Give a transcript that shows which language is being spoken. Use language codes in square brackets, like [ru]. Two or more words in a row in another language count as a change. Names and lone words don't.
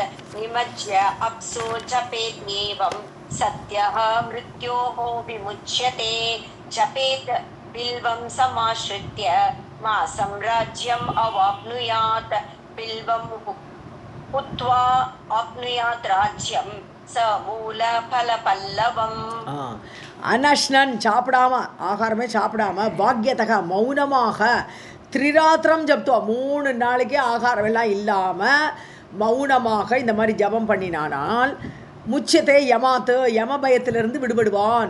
[sa] निमज्य अप्सु जपेत्येवं सत्यः मृत्योः विमुच्यते. जपेत् बिल्वं समाश्रित्य मासं राज्यम् अवाप्नुयात्. बिल्वं हुत्वा आप्नुयात् राज्यं समूलफलपल्लवम्. [ta] அனஷ்ணன் சாப்பிடாம, ஆகாரமே சாப்பிடாம, பாக்யத்தக மௌனமாக, [sa] त्रिरात्रम् जप्त्वा [ta] 3 நாளைக்கு ஆகாரம் எல்லாம் இல்லாமல் மௌனமாக இந்த மாதிரி ஜபம் பண்ணினானால் [sa] मुच्यते यमात् [ta] யம பயத்திலிருந்து விடுபடுவான்.